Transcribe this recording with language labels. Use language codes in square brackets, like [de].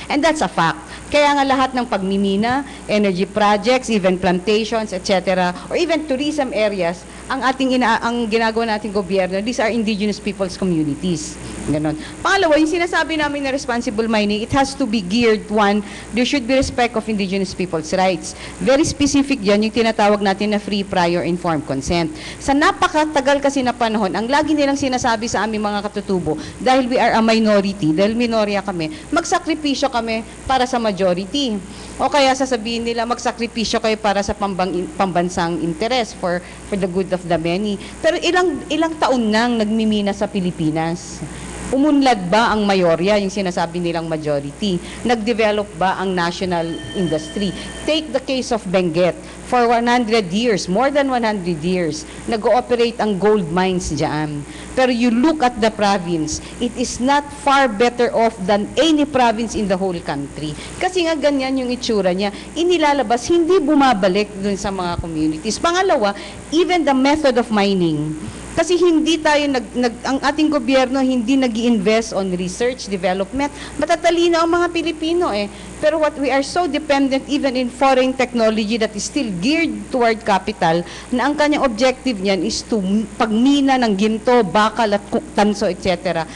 [en] And that's a fact. [tl] Kaya nga lahat ng pagmimina, [en] energy projects, even plantations, etc., or even tourism areas, [tl] ang ginagawa nating gobyerno, [en] these are indigenous people's communities. [tl] Ganon. Pangalawa, yung sinasabi namin na [en] responsible mining, it has to be geared, one, there should be respect of indigenous people's rights. [tl] Very specific dyan, yung tinatawag natin na [en] free, prior, informed consent. [tl] Sa napakatagal kasi na panahon, ang lagi nilang sinasabi sa aming mga katutubo, [en] dahil we are a minority, [tl] dahil minorya kami, magsakripisyo kami para sa majority. O kaya sasabihin nila, magsakripisyo kayo para sa pambansang interes [en] for the good of the many. [tl] Pero ilang taon nang nagmimina sa Pilipinas? Umunlad ba ang mayorya, yung sinasabi nilang majority? Nag-develop ba ang national industry? [en] Take the case of Benguet. For 100 years, more than 100 years, [tl] nag-ooperate ang [en] gold mines dyan. Pero you look at the province, it is not far better off than any province in the whole country. [tl] Kasi nga ganyan yung itsura niya. Inilalabas, hindi bumabalik dun sa mga communities. [en] Pangalawa, even the method of mining. [tl] Kasi hindi tayo, ang ating gobyerno hindi nag-i-invest [en] on research, development. [tl] Matatalino ang mga Pilipino eh. [en] Pero what we are so dependent even in foreign technology that is still geared toward capital, [tl] na ang kanyang objective niyan is to pagmina ng ginto, bakal at tanso, [en] etc.